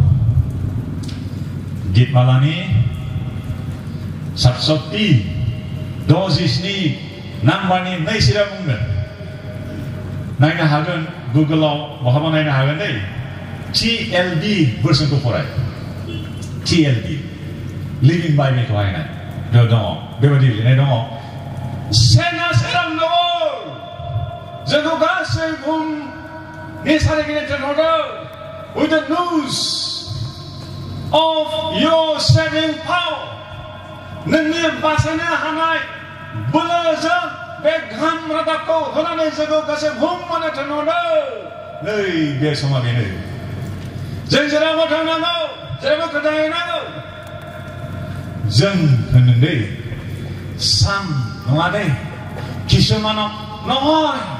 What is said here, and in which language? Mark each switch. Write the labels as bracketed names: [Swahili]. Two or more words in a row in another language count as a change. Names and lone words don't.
[Bodo] गितमालानि 767 नाम्बारनि 2 सिरा बुंगोन नायनो हागोन गुगोलाव बहाबा नायनो हागोन दै TLB बोसोनखौ फराय TLB लिभिं बाइबेलखौ नायनाय बेयाव दङ बेबायदि लिरनाय दङ [English] Send us around the world [Bodo] जोंखौ गासै बुहुमनि सारिगिदिं थिनहरदों [English] with the news of your saving power [Bodo] नोंनि बासायनो हानाय बोलोजों बे गाहाम रादाबखौ होनानै जोंखौ गासै बुहुमावनो थिनहरदों नै बे समा बेनो जों जेरावबो थांनांगौ जेरावबो खोथाहैनांगौ जों होनदों दै सान नङा दै किसुमानाव নহয়